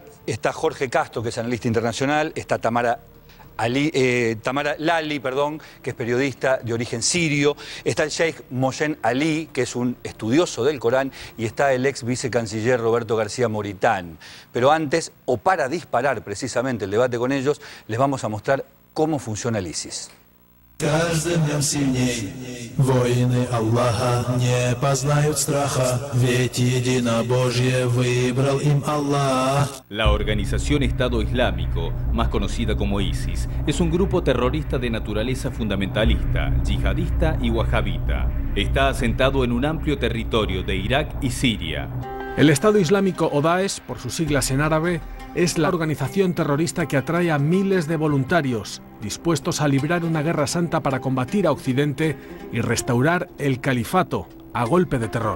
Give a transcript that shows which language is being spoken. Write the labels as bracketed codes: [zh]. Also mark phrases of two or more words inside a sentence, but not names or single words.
[es] Está Jorge Castro, que es analista internacional. Está Tamara Lali, que es periodista de origen sirio. Está el Sheikh Mohsen Ali, que es un estudioso del Corán. Y está el ex vicecanciller Roberto García Moritán. Pero antes, o para disparar precisamente el debate con ellos, les vamos a mostrar cómo funciona el ISIS. [ru] Каждым днем сильней воины Аллаха не познают страха, ведь единобожие выбрал им Аллах. [es] La organización Estado Islámico, más conocida como ISIS, es un grupo terrorista de naturaleza fundamentalista, yihadista y wahabita. Está asentado en un amplio territorio de Irak y Siria. El Estado Islámico o Daesh, por sus siglas en árabe, es la organización terrorista que atrae a miles de voluntarios dispuestos a librar una guerra santa para combatir a Occidente y restaurar el califato a golpe de terror.